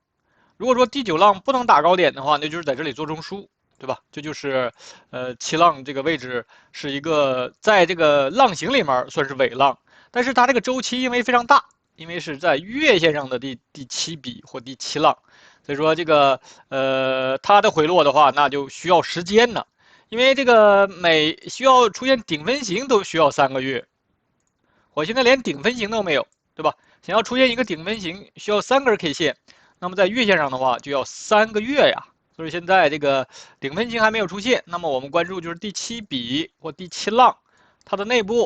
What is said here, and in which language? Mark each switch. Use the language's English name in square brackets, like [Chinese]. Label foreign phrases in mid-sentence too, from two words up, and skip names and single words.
[Chinese] 如果說第9浪不能打高點的話，那就是在這裡做中樞，對吧？這就是7浪這個位置是一個在這個浪形裡面算是尾浪。但是它這個周期因為非常大，因為是在月線上的第7比或第7浪，所以說這個它的回落的話，那就需要時間呢，因為這個每需要出現頂分型都需要3個月，我現在連頂分型都沒有，對吧？想要出現一個頂分型需要3根 K 線，那麼在月線上的話就要3個月呀，所以現在這個頂分型還沒有出現，那麼我們關注就是第7比或第7浪，它的內部。